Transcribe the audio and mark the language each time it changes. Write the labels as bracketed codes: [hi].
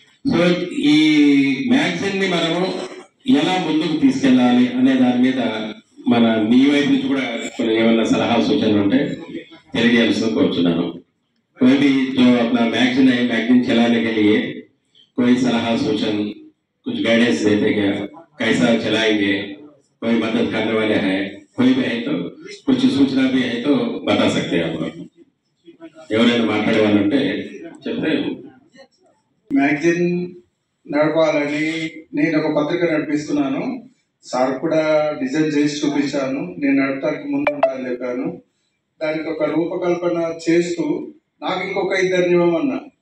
[te] So ఈ magazine ని మనము ఎలా ముందుకు తీసుకెళ్ళాలి అనే దాని మీద మన మీ వైపు నుంచి కూడా కొన్ని ఏమన్నా సలహా సూచనలు ఉంటే తెలియజేయాల్సి కోరుచున్నాను. [hi] कोई भी जो अपना मैगजीन है, मैगजीन चलाने के लिए कोई सलाह सूचन कुछ गाइडेंस देते क्या, कैसा चलाएंगे, कोई मदद करने वाले हैं, कोई भी है तो कुछ सूचना भी है तो बता सकते हैं आप लोग. [te] ఎవరైనా మాట్లాడే వాళ్ళు ఉంటే చెప్తే. మ్యాగజైన్ నడపాలని నేను ఒక పత్రిక నడిపిస్తున్నాను. సార్ కూడా డిజైన్ చేసి చూపించాను. నేను నడపడానికి ముందు ఉండాలని చెప్పాను. దానికి ఒక రూపకల్పన చేస్తూ నాకు ఇంకొక ఇద్దరిని ఇవ్వమన్నా.